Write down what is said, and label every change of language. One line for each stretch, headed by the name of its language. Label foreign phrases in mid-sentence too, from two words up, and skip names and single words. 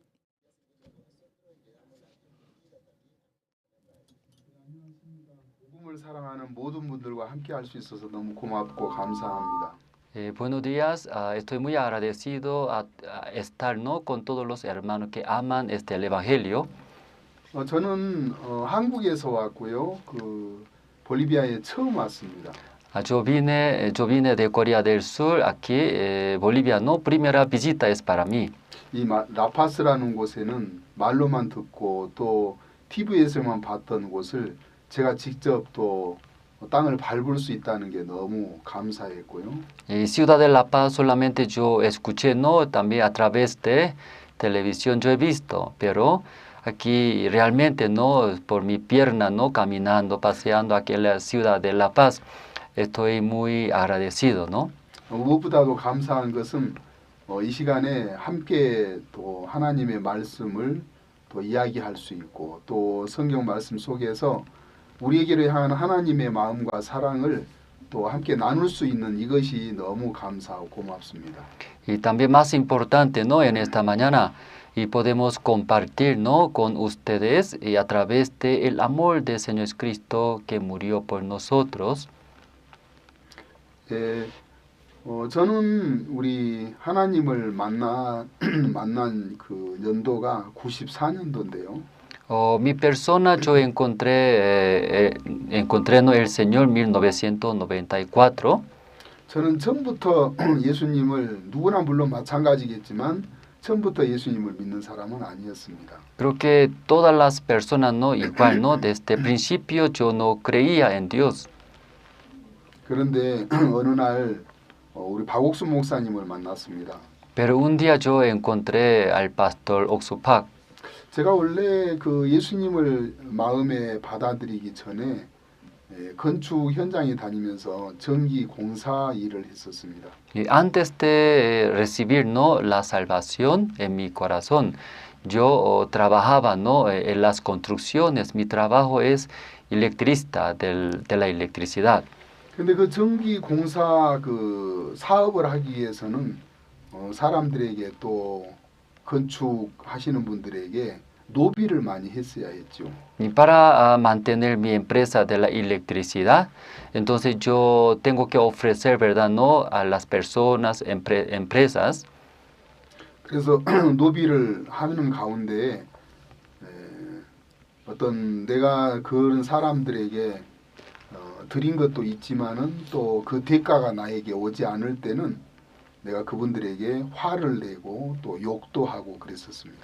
Spanish: Buenos días, estoy muy agradecido a estar, ¿no?, con todos los hermanos que aman el Evangelio.
Korean: 저는 한국에서 왔고요. 볼리비아에 처음 왔습니다.
Spanish: Yo vine de Corea del Sur, aquí, Bolivia, no, primera visita es para mí.
Korean: 이 라파스라는 곳에는 말로만 듣고 또 TV에서만 봤던 곳을 제가 직접 또 땅을 밟을 수 있다는 게 너무 감사했고요.
Spanish: Ciudad de La Paz solamente yo escuché, no, también a través de televisión yo he visto, pero aquí realmente, no, por mi pierna, no, caminando, paseando aquí en la ciudad de La Paz, estoy muy agradecido, ¿no?
Korean: 무엇보다도 감사한 것은 이 시간에 함께 또 하나님의 말씀을 또 이야기할 수 있고 또 성경 말씀 속에서 우리에게로 향한 하나님의 마음과 사랑을 또 함께 나눌 수 있는 이것이 너무 감사하고 고맙습니다.
Spanish: Y también más importante, ¿no?, en esta mañana, y podemos compartir, ¿no?, con ustedes y a través del amor del Señor Cristo que murió por nosotros.
Korean: 저는 우리 하나님을 만난 그 연도가 94년도인데요.
Spanish: Mi persona, yo encontré ¿no?, el Señor 1994.
Korean: 저는 처음부터 예수님을 누구나 물론 마찬가지겠지만 처음부터 예수님을 믿는 사람은 아니었습니다.
Spanish: Creo que todas las personas, no, igual, no, desde el principio yo no creía en Dios.
Korean: 그런데 어느 날 우리 박옥수 목사님을 만났습니다.
Spanish: Pero un día yo encontré al pastor Oksu Park.
Korean: 제가 원래 그 예수님을 마음에 받아들이기 전에 건축 현장에 다니면서 전기 공사 일을 했었습니다.
Spanish: Y antes de recibir, no, la salvación en mi corazón, yo trabajaba, no, en las construcciones. Mi trabajo es electricista de la electricidad.
Korean: 근데 그 전기 공사 그 사업을 하기 위해서는 사람들에게 또 건축하시는 분들에게 노비를 많이 했어야 했죠.
Spanish: Y para mantener mi empresa de la electricidad, entonces yo tengo que ofrecer, ¿verdad?, no, a las personas, empresas.
Korean: 그래서 노비를 하는 가운데 어떤 내가 그런 사람들에게 드린 것도 있지만은 또 그 대가가 나에게 오지 않을 때는 내가 그분들에게 화를 내고 또 욕도 하고 그랬었습니다.